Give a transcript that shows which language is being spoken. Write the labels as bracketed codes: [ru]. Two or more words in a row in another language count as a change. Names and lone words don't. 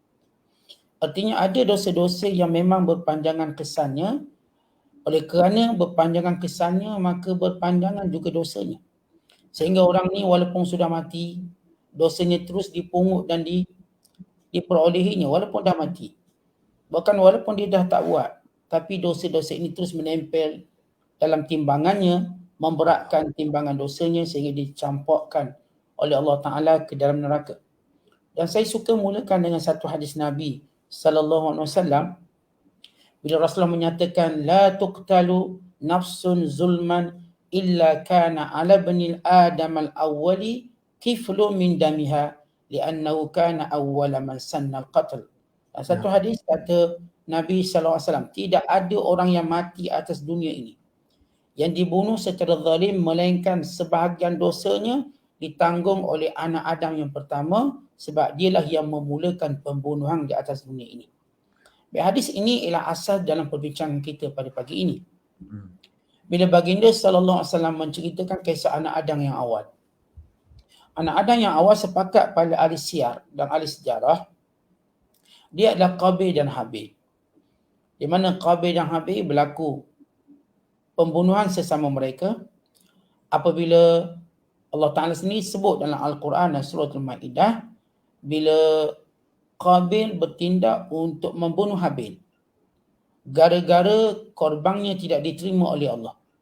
[ms] Artinya ada dosa-dosa yang memang berpanjangan kesannya. Oleh kerana berpanjangan kesannya, maka berpanjangan juga dosanya. Sehingga orang ni walaupun sudah mati, dosanya terus dipungut dan diperolehinya walaupun dah mati. Bahkan walaupun dia dah tak buat, tapi dosa-dosa ini terus menempel dalam timbangannya, memberatkan timbangan dosanya sehingga dicampakkan oleh [ar] الله تعالى [ms] ke dalam neraka. Dan saya suka mulakan dengan satu hadis Nabi [ar] صلى الله عليه وسلم [ms] bila Rasulullah menyatakan [ar] لا تقتل نفس ظلما إلا كان على بني آدم الأول كفل من دمها لأنه كان أول من سن القتل. [ms] Satu hadis kata Nabi [ar] صلى الله عليه وسلم, [ms] tidak ada orang yang mati atas dunia ini yang dibunuh secara zalim melainkan sebahagian dosanya ditanggung oleh anak Adam yang pertama sebab dialah yang memulakan pembunuhan di atas dunia ini. Hadis ini ialah asas dalam perbincangan kita pada pagi ini. Bila baginda [ar] صلى الله عليه وسلم [ms] menceritakan kisah anak Adam yang awal. Anak Adam yang awal sepakat pada ahli siyar dan ahli sejarah, dia adalah Qabil dan Habil. Di mana Qabil dan Habil berlaku pembunuhan sesama mereka apabila [ar] الله تعالى [ms] sendiri sebut dalam Al-Quran dan surah Al-Ma'idah bila Qabil bertindak untuk membunuh Habil gara-gara korbannya tidak diterima oleh Allah.